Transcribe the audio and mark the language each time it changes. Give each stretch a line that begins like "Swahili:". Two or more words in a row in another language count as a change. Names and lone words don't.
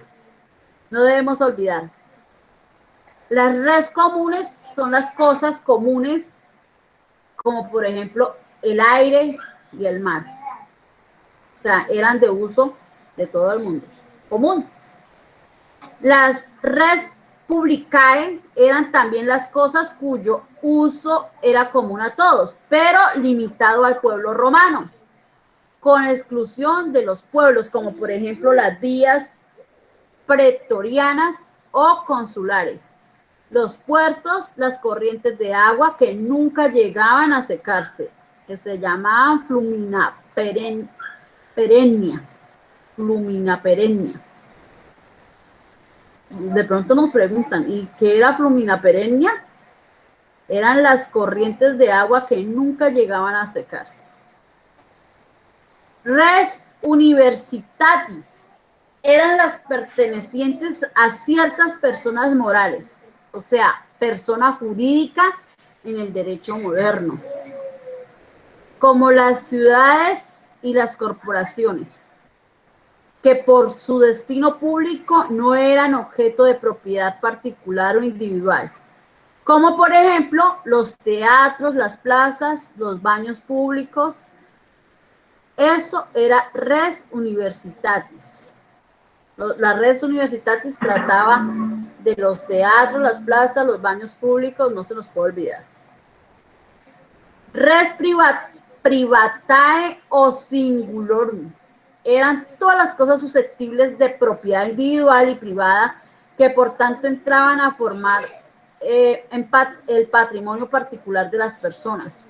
Spanish: No debemos olvidar. Las
Latin: res comunes
Spanish: son las cosas comunes, como por ejemplo el aire y el mar. O sea, eran de uso de todo el mundo, común. Las
Latin: res publicae
Spanish: eran también las cosas cuyo uso era común a todos, pero limitado al pueblo romano, con exclusión de los pueblos, como por ejemplo las vías pretorianas o consulares, los puertos, las corrientes de agua que nunca llegaban a secarse, que se llamaban
Latin: flumina perennea.
Spanish: De pronto nos preguntan, ¿y qué era
Latin: flumina perennea?
Spanish: Eran las corrientes de agua que nunca llegaban a secarse.
Latin: Res universitatis
Spanish: eran las pertenecientes a ciertas personas morales, o sea, persona jurídica en el derecho moderno, como las ciudades y las corporaciones, que por su destino público no eran objeto de propiedad particular o individual, como por ejemplo los teatros, las plazas, los baños públicos. Eso era
Latin: res universitatis.
Spanish: La
Latin: res universitatis
Spanish: trataba de los teatros, las plazas, los baños públicos, no se nos puede olvidar.
Latin: Res privatae o singulorum
Spanish: eran todas las cosas susceptibles de propiedad individual y privada que por tanto entraban a formar el patrimonio particular de las personas.